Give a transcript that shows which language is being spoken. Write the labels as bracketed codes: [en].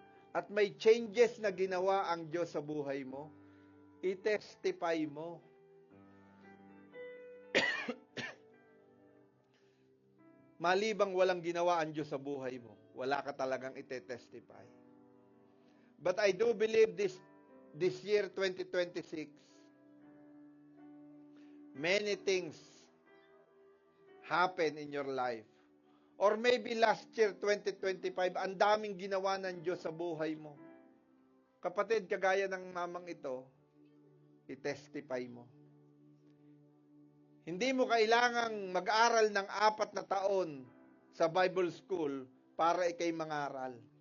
[tl] At may changes na ginawa ang Diyos sa buhay mo, i-testify mo. Malibang walang ginawa ang Diyos sa buhay mo, wala ka talagang ite-testify. [en] But I do believe this year, 2026, many things happen in your life. Or maybe last year, [tl] 2025, ang daming ginawa ng Diyos sa buhay mo. Kapatid, kagaya ng mamang ito, i-testify mo. Hindi mo kailangang mag-aral ng 4 na taon sa Bible school para ikay mangaral.